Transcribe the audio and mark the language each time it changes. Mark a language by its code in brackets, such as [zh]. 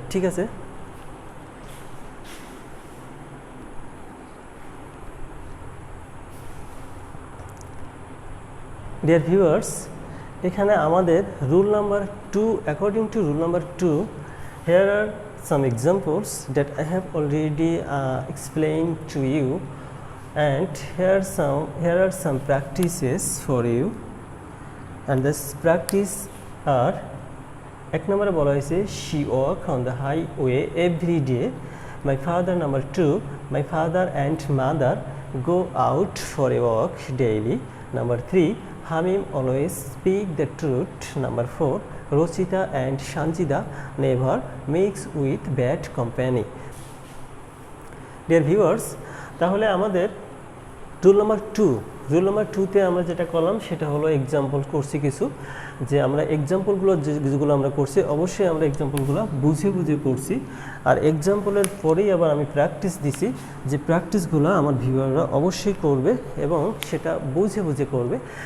[en] ঠিক আছে, dear viewers, [bn] এখানে আমাদের [en] Rule number 2, according to rule number 2, here are some examples that I have already explained to you. and here are some practices for you, and this practice are [bn] এক নম্বরে বলা হয়েছে [en] she walk on the highway every day. My father, number 2, my father and mother go out for a walk daily. Number 3, Hamim always speak the truth. Number 4, Rochita and Shanjida never mix with bad company. [bn] Dear viewers, তাহলে আমাদের rule number 2 তে আমরা যেটা করলাম সেটা হলো example করছি কিছু, যে আমরা এক্সাম্পলগুলো যেগুলো আমরা করছি অবশ্যই আমরা এক্সাম্পলগুলো বুঝে করছি, আর এক্সাম্পলের পরেই আবার আমি প্র্যাকটিস দিছি, যে প্র্যাকটিসগুলো আমার ভিউয়াররা অবশ্যই করবে এবং সেটা বুঝে করবে।